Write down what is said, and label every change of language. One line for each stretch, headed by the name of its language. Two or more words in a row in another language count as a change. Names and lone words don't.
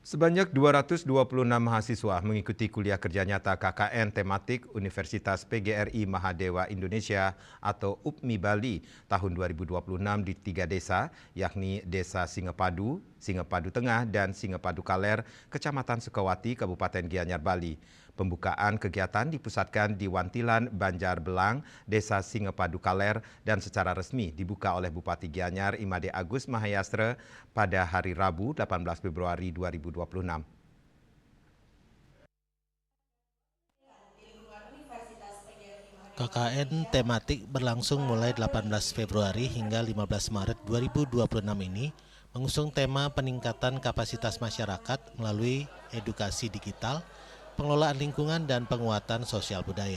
Indonesian: Sebanyak 226 mahasiswa mengikuti kuliah kerja nyata KKN tematik Universitas PGRI Mahadewa Indonesia atau UPMI Bali tahun 2026 di 3 desa, yakni Desa Singepadu, Singepadu Tengah, dan Singepadu Kaler, Kecamatan Sukawati, Kabupaten Gianyar, Bali. Pembukaan kegiatan dipusatkan di Wantilan, Banjar Belang, Desa Singepadu Kaler, dan secara resmi dibuka oleh Bupati Gianyar Imade Agus Mahayastra pada hari Rabu 18 Februari 2026. KKN tematik berlangsung mulai 18 Februari hingga 15 Maret 2026 ini mengusung tema peningkatan kapasitas masyarakat melalui edukasi digital, pengelolaan lingkungan, dan penguatan sosial budaya.